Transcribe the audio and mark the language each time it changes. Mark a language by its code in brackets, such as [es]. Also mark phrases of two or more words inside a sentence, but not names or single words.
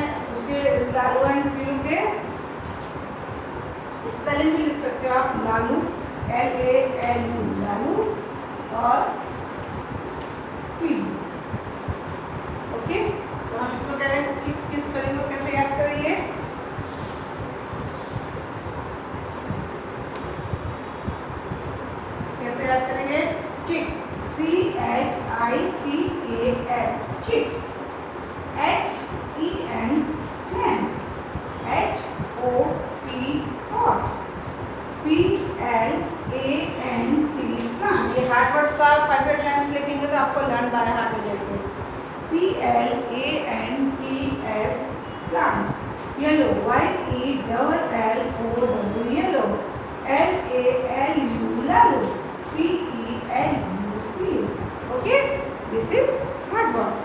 [hi] उसके लालू एंड पीलू के स्पेलिंग भी लिख सकते हो आप, लालू LALU, लालू, और पीलू। ओके, तो हम इसको क्या है, चिक्स की स्पेलिंग को कैसे याद करेंगे, याद करेंगे, [en] chicks, CHICKS, chicks. HEN, hen. HOP, hot. PLANT, plant. [hi] ये [en] hard words [hi] का 5 लाइन्स लिखेंगे तो आपको [en] learn by heart [hi] हो जाएंगे. [en] PLANTS, plant. Yellow, YELLOW, yellow. LALU, lalu. PELU, peel. Okay, this is hard words.